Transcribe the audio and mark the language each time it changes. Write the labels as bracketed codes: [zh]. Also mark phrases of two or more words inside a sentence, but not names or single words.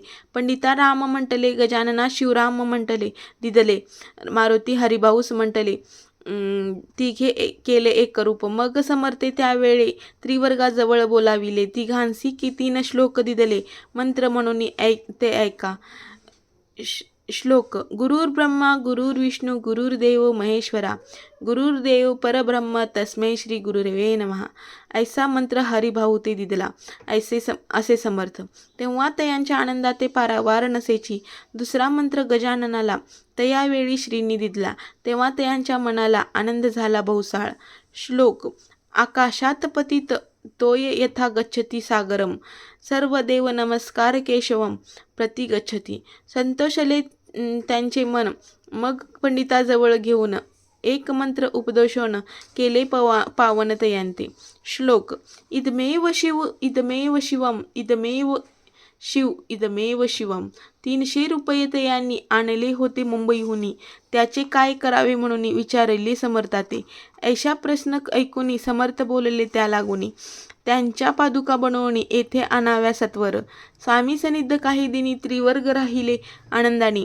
[mr] पंडिता राम म्हटले गजानना शिवराम म्हटले दिदले. मारुती हरिभाऊस म्हटले तिघे केले एक रूप. मग समर्थे त्यावेळे त्रिवर्गाजवळ बोलाविले. तिघांसी की 3 श्लोक दिदले. मंत्र म्हणून ते ऐका. श्लोक. [sa] गुरुर् ब्रह्मा गुरुर्विष्णू गुरुर्देव महेश्वरा. गुरुर्देव परब्रह्म तस्मै श्री गुरुर्वे नमः. [mr] ऐसा मंत्र हरिभाऊ ते दिदला. असे समर्थ. तेव्हा तयांच्या आनंदाते पारावार नसेची. दुसरा मंत्र गजाननाला तयावेळी श्रींनी दिदला. तेव्हा तयांच्या मनाला आनंद झाला बहुसाळ. [sa] श्लोक. आकाशात पतित तोय यथा गच्छती सागरम. सर्व देव नमस्कार केशवम प्रति गच्छती. [mr] संतोषले त्यांचे मन. मग पंडिताजवळ घेऊन एक मंत्र उपदेशोन केले पावन तयांते. श्लोक. [sa] इदमेव शिव इदमेव शिवम इदमेव शिव इदमेव शिवम. [mr] 300 रुपये तयांनी आणले होते मुंबईहुनी. त्याचे काय करावे म्हणून विचारले समर्थाते. ऐशा प्रश्न ऐकुनी समर्थ बोलले त्या लागुनी. त्यांच्या पादुका बनवणी येथे आणाव्या सत्वर. स्वामी सनिध काही दिनी त्रिवर्ग राहिले आनंदाने.